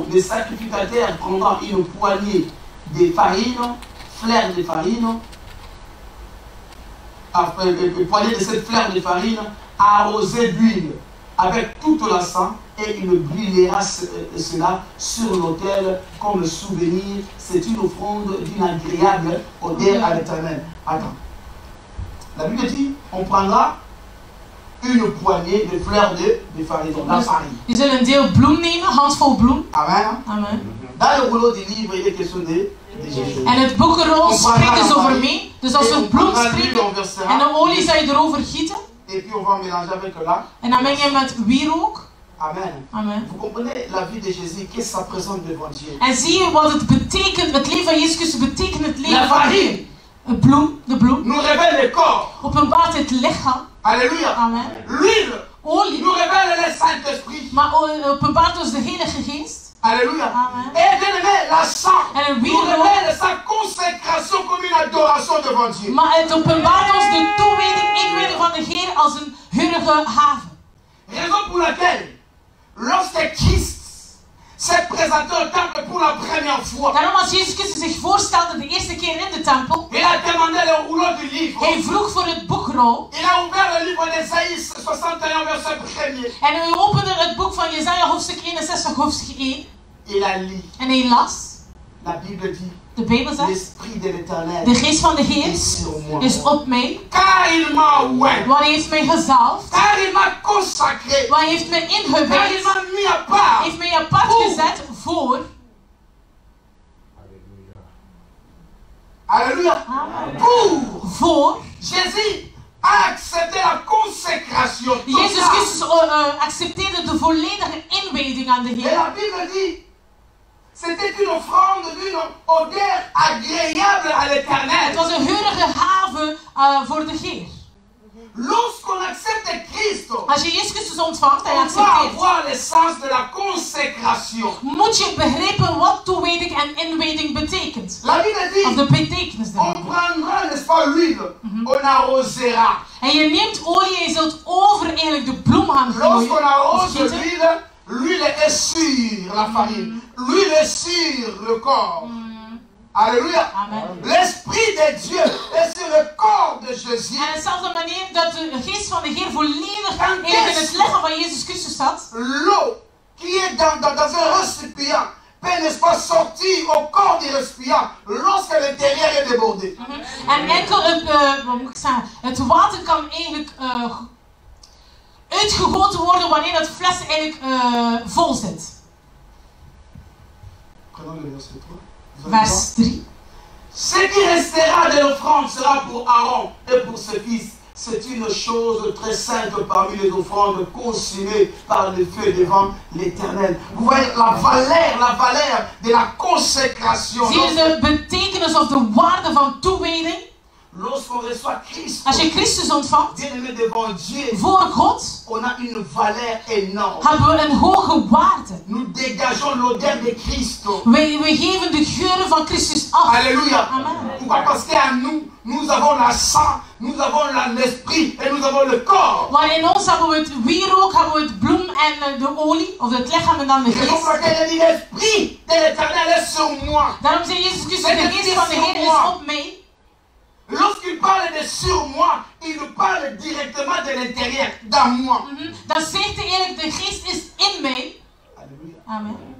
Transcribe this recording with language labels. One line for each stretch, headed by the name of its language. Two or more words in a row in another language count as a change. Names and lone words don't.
French: Le sacrificateur prendra une poignée de farine, fleurs de farine, une poignée de cette fleur de farine arrosée d'huile avec toute l'encens et il brûlera cela sur l'autel comme souvenir. C'est une offrande d'une agréable odeur à l'Éternel. Attends. La Bible dit, on prendra une poignée de fleurs de farine, donc la farine.
Dutch: Je zullen een deel bloem nemen, handvol bloem. Amen. Amen.
French: Dans le rouleau du livre, il est question de Jésus.
Dutch: En het boekenrol spreekt dus over mee. Dus als we bloem spreken en de olie zou je erover gieten.
French: Et puis on va mélanger avec là.
Dutch: En dan meng je met wierook. Amen. Amen.
French: Vous comprenez la vie de Jésus, qu'est-ce que ça présente devant Dieu?
Dutch: En zie je wat het betekent, het leven van Jezus Christus betekent het
French: La
Dutch: leven van
French: farine
Dutch: het bloem, de bloem.
French: nous révèle le corps.
Dutch: Openbaart het lichaam.
French: Alléluia. Amen. L'huile
Dutch: Olie,
French: nous révèle le Saint-Esprit.
Dutch: maar openbaart ons de Heilige Geest.
French: Alléluia. Amen. Et bien aimé, la sang
Dutch: En een
French: nous
Dutch: wierook,
French: révèle sa consécration comme une adoration devant Dieu.
Dutch: maar het openbaart ons de toewijding, inwijding van de Heer als een heurige haven.
French: Raison pour laquelle, lorsque Christ s'est présenté au temple pour la première fois,
Dutch: Daarom als Jezus Christus zich voorstelde de eerste keer in de tempel,
French: il a demandé le rouleau du livre.
Dutch: hij vroeg voor het boekrol.
French: Il a ouvert le livre d'Ésaïe 61 verset 1er.
Dutch: En hij opende het boek van Jesaja hoofdstuk 61 hoofdstuk 1.
French: Il a lu.
Dutch: En hij las.
French: La Bible dit,
Dutch: De Bijbel zegt,
French: l'Esprit de l'Éternel
Dutch: de geest van de Heer
French: est sur moi.
Dutch: is op mij.
French: Car il m'a oint.
Dutch: Want hij heeft mij gezalfd.
French: Car il m'a consacré.
Dutch: Want hij heeft mij
French: Car il
Dutch: ingewijd.
French: m'a mis à part. Hij heeft mij apart gezet voor. Alléluia. Amen. Pour Jésus a accepté la consécration
Dutch: Jezus
French: totale.
Dutch: Christus accepteerde de volledige inwijding aan de
French: Et
Dutch: Heer.
French: la Bible dit, c'était une offrande d'une odeur agréable à
Dutch: Het
French: l'Éternel.
Dutch: was een heurige haven voor de Heer.
French: Lorsqu'on accepte Christ,
Dutch: Als je Jezus Christus ontvangt en
French: on va
Dutch: accepteert,
French: avoir le sens de la consécration.
Dutch: moet je begrijpen wat toewijding en inwijding betekent.
French: La Bible
Dutch: Of
French: dit,
Dutch: de betekenis
French: on
Dutch: daarvan.
French: prendra, n'est-ce pas, l'huile, on arrosera.
Dutch: En je neemt olie en je zult over eigenlijk de bloem gaan
French: Lorsqu'on
Dutch: gooien. Of
French: arrose
Dutch: gieten.
French: l'huile, l'huile est sur la farine. L'huile est sur le corps. Alléluia. Amen. L'Esprit de Dieu est sur le corps de Jésus.
Dutch: En op dezelfde manier dat de geest van de Heer volledig eigenlijk in het lichaam van Jezus Christus zat.
French: L'eau qui est dans un récipient peut, n'est-ce pas, sortir au corps du récipient lorsque l'intérieur est débordé.
Dutch: En enkel wat moet ik zeggen, het water kan eigenlijk uitgegoten worden wanneer het fles eigenlijk vol zit.
French: Prenons le verset 3.
Dutch: Vers 3.
French: Ce qui restera de l'offrande sera pour Aaron et pour ses fils. C'est une chose très simple parmi les offrandes consumées par le feu devant l'Éternel. Vous voyez la valeur de la consécration.
Dutch: Zie je de betekenis of de waarde van toewijding?
French: Lorsqu'on reçoit Christ,
Dutch: Als je Christus ontvangt,
French: bien-aimé devant Dieu,
Dutch: voor God,
French: on a une valeur énorme.
Dutch: hebben we een hoge waarde.
French: Nous dégageons l'odeur de Christ. We geven de geuren van Christus af. Alléluia. Amen. Pourquoi? Parce qu'en nous, nous avons la sang, nous avons l'esprit et nous avons le corps.
Dutch: Want in ons hebben we het wierook, hebben we het bloem en de olie, of het lichaam en dan de
French: Et donc,
Dutch: geest.
French: il dit l'esprit de l'Éternel est sur moi.
Dutch: Daarom zei Jezus Christus, de geest van de Heer is op mij.
French: Lorsqu'il parle de sur moi, il nous parle directement de l'intérieur, dans moi.
Dutch: Dan zegt hij eigenlijk, de geest is in mij. Alléluia. Amen.